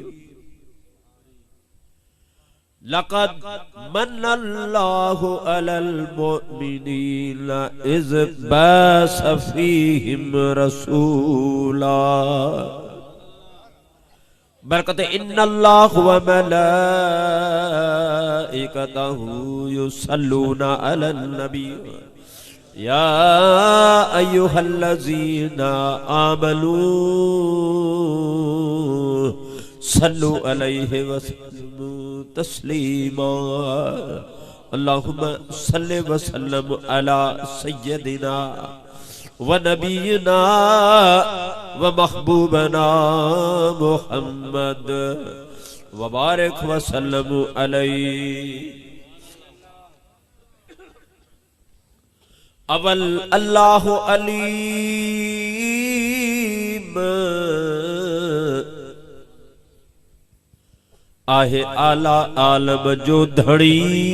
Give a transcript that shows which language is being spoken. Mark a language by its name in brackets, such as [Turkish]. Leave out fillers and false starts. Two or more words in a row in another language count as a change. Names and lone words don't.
[Arabic] لقد منّ الله على المؤمنين إذ بعث فيهم رسولا. بركة إن الله وملائكته يصلون على النبي يا أيها الذين آمنوا صلوا عليه وسلموا تسليما. اللهم صل وسلم على سيدنا ونبينا ومحبوبنا محمد وبارك وسلم عليه. [Sindhi] अवल अल्लाह अलीम आहे आला आलम जो धड़ी।